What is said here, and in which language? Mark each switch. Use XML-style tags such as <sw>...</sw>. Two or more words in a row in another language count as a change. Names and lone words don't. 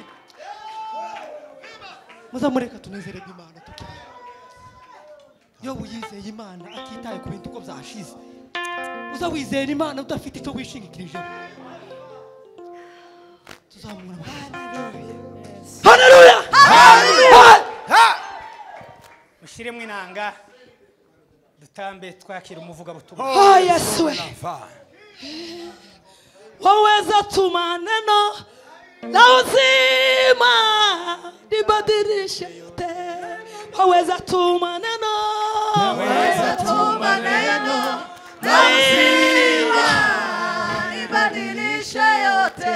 <rw>muzamureka tunezererwe Imana tukiri Yobu yizeye Imana atitaye ku bintu uko byashize uzawizera Imana udafite icyo wishingikirije tuzamura Hallelujah! Mushiremwe inanga dutambe twakira umuvuga butumwa</rw> <sw>Yesu waweza tuma neno na uzima libadilishe yote waweza tuma neno na uzima libadilishe yote</sw>